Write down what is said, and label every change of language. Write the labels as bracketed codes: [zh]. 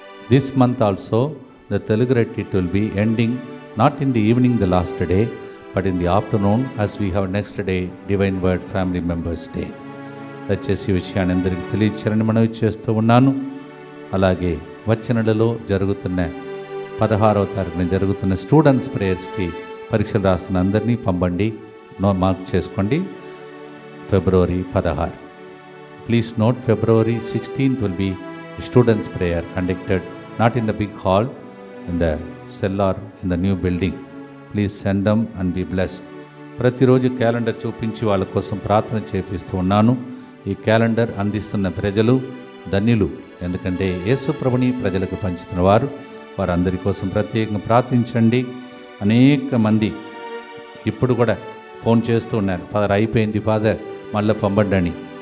[en] This month also the Telugu retreat will be ending not in the evening the last day but in the afternoon as we have next day divine word family members day. [te] దయచేసి ఈ విషయాన్ని అందరికీ తెలియచేయాలని మనవి చేస్తూ ఉన్నాను. అలాగే వచ్చే నెలలో జరుగుతున్న 16వ తారీఖున జరుగుతున్న స్టూడెంట్స్ ప్రేయర్స్కి పరీక్షలు రాసిన అందరినీ పంపండి, మార్క్ చేసుకోండి. [en] February 16. Please note February 16th will be students' prayer conducted not in the big hall, in the cell or in the new building. Please send them and be blessed. [te] ప్రతిరోజు calendar చూపించి వాళ్ళ కోసం ప్రార్థన చేపిస్తూ ఉన్నాను. ఈ calendar అందిస్తున్న ప్రజలు ధన్యులు, ఎందుకంటే యేసు ప్రభుని ప్రజలకు పంచుతున్న వారందరి కోసం ప్రత్యేకంగా ప్రార్థించండి. అనేక మంది ఇప్పుడు కూడా ఫోన్ చేస్తూ ఉన్నారు, ఫాదర్ అయిపోయింది ఫాదర్ మళ్ళీ పంపండి.